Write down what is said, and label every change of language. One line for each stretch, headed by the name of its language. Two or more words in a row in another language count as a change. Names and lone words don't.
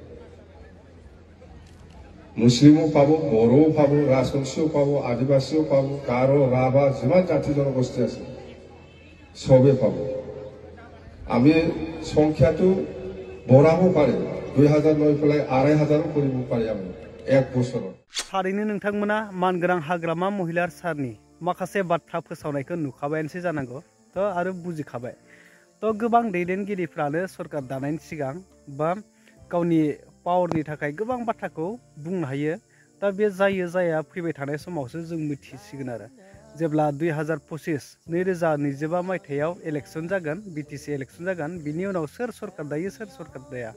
Assamese: মুছলিমো পাব, বড়োও পাব, ৰাজবংশীও পাব, আদিবাসীও পাব, গাৰো, ৰাভা যিমান জাতি জনগোষ্ঠী আছে চবেই পাব। আমি সংখ্যাটো বঢ়াব পাৰে, 2,000 লৈ পেলাই 2,500 কৰিব পাৰি আমি এক বছৰত।
Bodo: थारैनो नोंथांमोना मानगोनां हाग्रामा महिलार सारनि माखासे बाथ्रा फोसावनायखौ नुखाबायानोसै जानांगौ आरो बुजिखाबाय। गोबां दैदेनगिरिफ्रानो सरकार दानायनि सिगां बा गावनि पावारनि थाखाय गोबां बाथ्राखौ बुंनो हायो। बे जायो जाया फैबाय थानाय समावसो जों मिथिसिगोन आरो जेब्ला 2025 मायथाइयाव इलेक्शन जागोन, BTC इलेक्शन जागोन, बिनि उनाव सोर सरकार दायो सोर सरकार दाया।